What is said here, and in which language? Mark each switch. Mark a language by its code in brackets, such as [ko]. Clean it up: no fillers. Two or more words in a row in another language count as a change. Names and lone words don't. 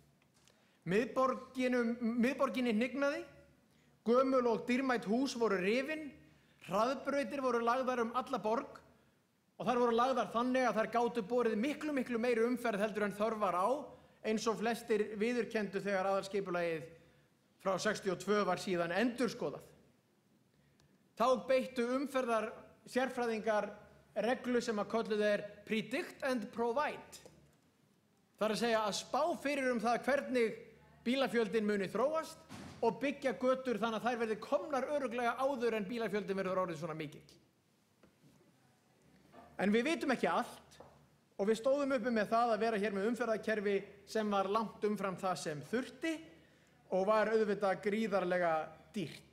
[is] Miðborginni hnignaði, gömul og dýrmæt hús voru rifin, hraðbrautir voru lagðar alla borg og þær voru lagðar þannig að þær gátu borið miklu meiri umferð heldur en þörf var á, eins og flestir viðurkenndu þegar aðalskipulagið frá 62 var síðan endurskoðað. Þá beittu umferðar sérfræðingar reglu sem að kölluð [en] predict and provide. [is] Það að segja að spá fyrir það hvernig bílafjöldin muni þróast og byggja götur þannig að þær verði komnar örugglega áður en bílafjöldin verður orðið svona mikill. En við vitum ekki allt og við stóðum uppi með það að vera hér með umferðarkerfi sem var langt umfram það sem þurfti og var auðvitað gríðarlega dýrt.